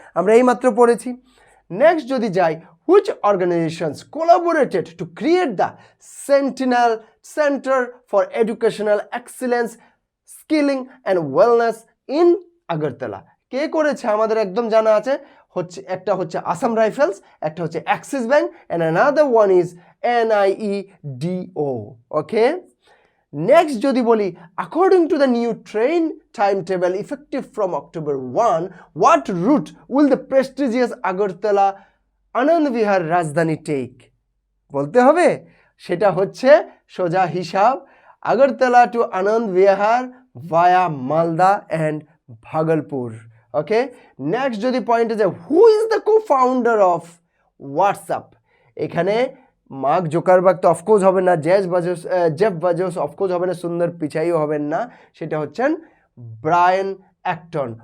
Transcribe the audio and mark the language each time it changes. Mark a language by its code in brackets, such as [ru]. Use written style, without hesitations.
[bn] আমরা এইমাত্র পড়েছি। নেক্সট যদি যাই, [en] which organizations collaborated to create the Sentinel Center for Educational Excellence, Skilling and Wellness in Agartala? [bn] কে করেছে? আমাদের একদম জানা আছে, একটা হচ্ছে আসাম রাইফেলস, একটা হচ্ছে Axis bank, [en] and another one is NIEDO, [bn] okay. Next যদি বলি, [en] according to the new train timetable effective from October 1, what route will the prestigious Agartala Anand Vihar Rajdhani take? [bn] বলতে হবে, সেটা হচ্ছে সোজা হিসাব, Agartala two Ananda Bihar via Malda and Bhagalpur, okay. Next যদি পয়েন্টে যায়, [en] Who is the co founder of WhatsApp? [bn] এখানে মার্ক জোকারবার্গ তো অফকোর্স হবে না, জেফ বাজোস অফকোর্স হবে না, সুন্দর পিচাইও হবেন না, সেটা হচ্ছেন ব্রায়ান অ্যাক্টন।